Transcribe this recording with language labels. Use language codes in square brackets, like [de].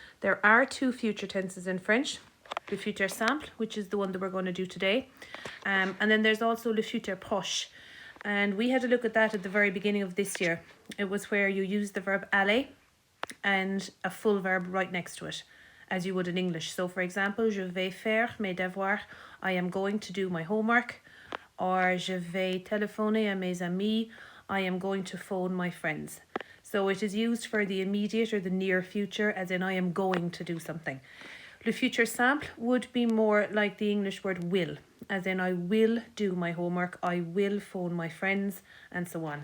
[en] There are two future tenses in French. Le futur simple, which is the one that we're going to do today. And then there's also le futur proche. And we had a look at that at the very beginning of this year. It was where you use the verb aller and a full verb right next to it, as you would in English. So for example, [fr] je vais faire mes devoirs. [en] I am going to do my homework. [fr] Or je vais téléphoner à mes amis. [en] I am going to phone my friends. So it is used for the immediate or the near future, as in I am going to do something. Le futur simple would be more like the English word will, as in I will do my homework, I will phone my friends, and so on.